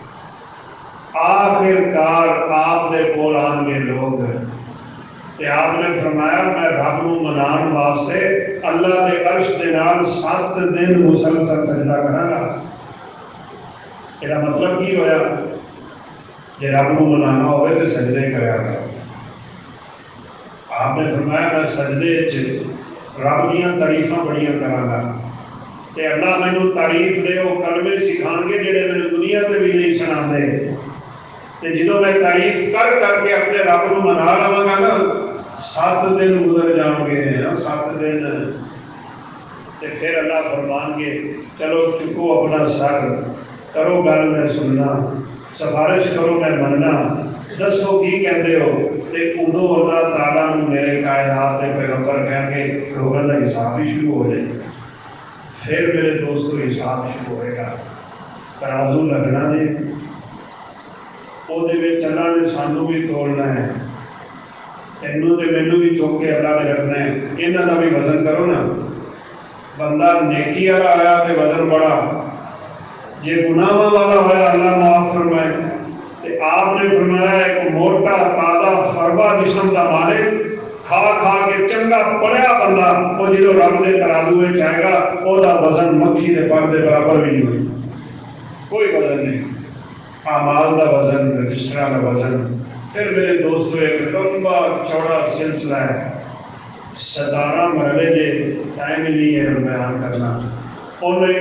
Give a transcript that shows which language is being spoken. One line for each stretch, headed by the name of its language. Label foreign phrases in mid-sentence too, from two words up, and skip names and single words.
Punjabi: آخر کار آپ دے کول آن گے لوگ کہ آپ نے فرمایا میں رب نو منان واسطے اللہ دے عرش دے نال 7 دن مسلسل سجدہ کراں گا یہ مطلب کی ہویا جے رب نو منانا ہوئے تو سجدے کریا گا آپ نے فرمایا میں سجدے وچ رب دیاں تعریفاں بڑیاں کراں گا تے اللہ مینوں تعریف دے او کلمے سکھان گے جڑے میں دنیا تے بھی نہیں سناندے تے جدوں میں تعریف کر کے اپنے رب نو منا لواں گا نا 7 دن گزر جاؤں گے 7 دن تے پھر اللہ فرمان گے چلو چکو اپنا سر کرو گل میں سننا سفارش کرو میں مننا دسو کی کہندے ہو تے ادو اللہ تعالیٰ نے میرے کائنات کے پیغمبر کہہ کے لوگوں کا حساب ہی شروع ہو جائے پھر میرے دوستو حساب شروع ہوئے گا ترازو لگنا نے وہ دے وچ اللہ نے سانو بھی تولنا ہے تینوں تے مینوں بھی چوک کے اللہ نے رکھنا ہے انہاں دا بھی وزن کرو نا بندہ نیکی والا آیا تے وزن بڑا جے گناہ والا ہویا اللہ معاف فرمائے تے آپ نے فرمایا ایک موٹا تازہ فربا جسم دا مالک کھا کے چنگا پڑیا بندہ وہ جدو رب دے ترازو وچ آئے گا او دا وزن مکھی دے پر دے برابر بھی نہیں ہوئی کوئی وزن نہیں اعمال دا وزن رجسٹراں دا وزن پھر میرے دوستو ایک لمبا چوڑا سلسلہ ہے 17 مرحلے دے ٹائم ہی نہیں ہے بیان کرنا انہیں